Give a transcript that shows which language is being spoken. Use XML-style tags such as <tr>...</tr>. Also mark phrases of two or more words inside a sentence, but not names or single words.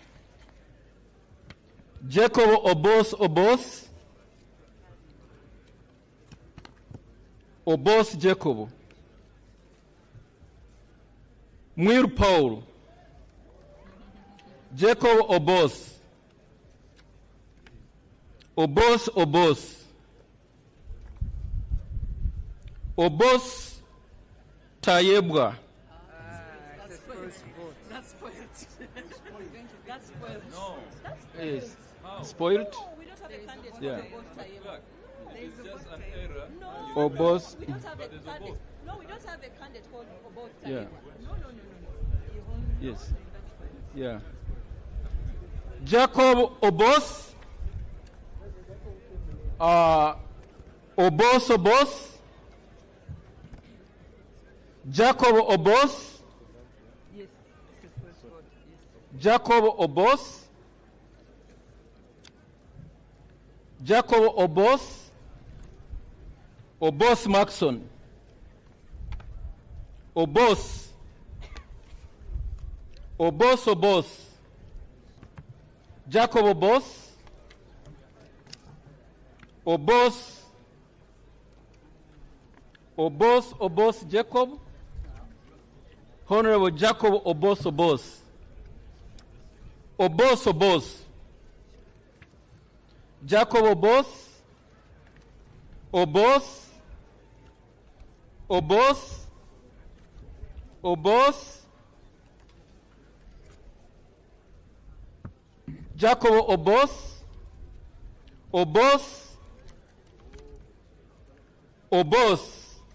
<en>Jacob Obos Obos, Obos Jacob, Muir Paul, Jacob Obos, Obos Obos, Obos Tayebwa, That's spoiled. That's spoiled. No. Yes. Spoiled? No, we don't have a candidate Yeah. There is just an error. No. Obos. We don't have a candidate. No, we don't have a candidate called Obos. Yeah. No. Yes. Yeah. Jacob Obos. Obos. Jacob Obos. Yes. Jacob Obos. Jacob Obos. Obos Maxon. Obos. Obos. Jacob Obos. Obos Jacob. Honorable Jacob Obos. Jacob Obos. Jacob Obos.</en>